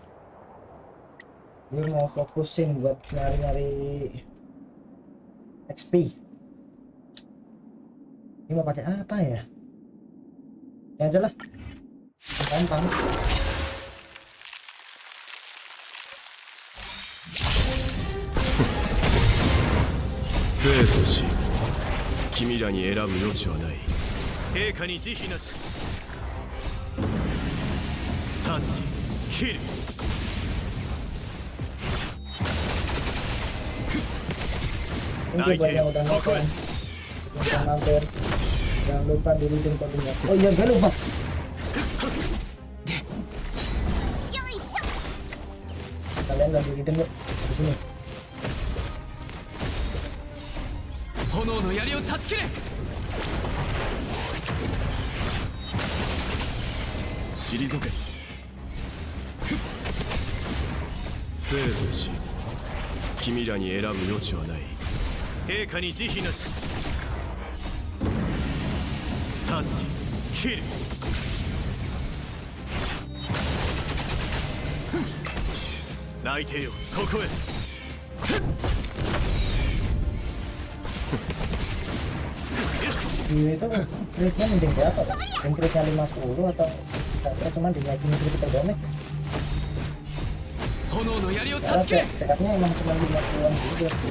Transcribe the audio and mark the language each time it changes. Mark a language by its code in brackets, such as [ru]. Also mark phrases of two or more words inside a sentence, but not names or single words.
[id] Gue mau fokusin buat nyari-nyari XP. Ini mau pakai apa ya? Ya aja lah. Gampang. [ja] Seele 君らに選ぶ余地はない。陛下に慈悲なし。立ち、切る。 [en] Thank you [id] buat yang udah nonton. Jangan mampir. Jangan lupa di redeem kodenya. Oh iya, gue lupa. Kalian lagi redeem yuk di sini. [ja] 炎の槍を断ち切れ。退け。生と死、君らに選ぶ余地はない。陛下に慈悲なし。立ち、切る。泣いてよ、ここへ。 [id] Ini tuh kritnya mending berapa kan? Yang kritnya 50 atau kita cuma dinaikin krit kita doang. Karena cekatnya emang cuma 50-an juga sih.